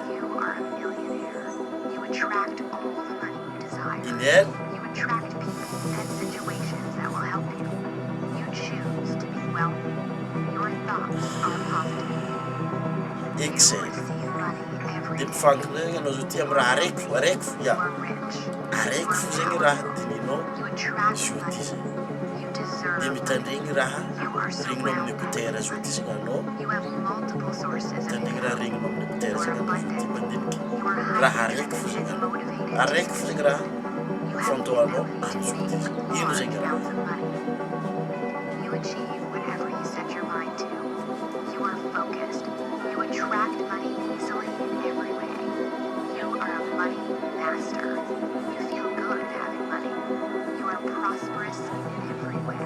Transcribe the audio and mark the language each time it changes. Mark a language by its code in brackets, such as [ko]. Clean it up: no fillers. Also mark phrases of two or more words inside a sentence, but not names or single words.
[en] You are a millionaire. You attract all the money you desire. Inhale. You attract people and situations that will help you. You choose to be wealthy. Your thoughts are positive. You Exhale. receive money every [mg] Dia [en] day. [mg] mifankina zegny anao zao ty amin'ny raha araiky fo [en] You ya. are rich. [mg] Araiky fo zegny raha dinihinao [en] You attract [mg] zao ty [en] money. [mg] zegny. [en] You [mg] Dia [en] deserve money. [mg] mitandregny raha [en] You are [mg] regninao amin'ny [en] surrounded [mg] écouteurs [en] with [mg] zao ty [en] money. [mg] zegny anao. [en] You have multiple sources of [mg] Mitandregny raha [en] income. [mg] regninao amin'ny [en] You [mg] écouteurs [en] are [mg] zegny anao zao ty [en] abundant. [mg] mandiniky. [en] You are [mg] Raha [en] highly [mg] araiky fo [en] driven [mg] zegny [en] and [mg] anao. [en] motivated to [mg] Araiky fo zegny [en] succeed. [mg] raha [en] You have the [mg] fantoanao [en] ability to [mg] am'zao ty [en] make [mg] zegny. Ino [en] large [mg] zegny raha? [en] amounts of money. You achieve whatever you set your mind to. You are focused. You attract money easily in every way. You are a money master. You feel good having money. You are prosperous in every way.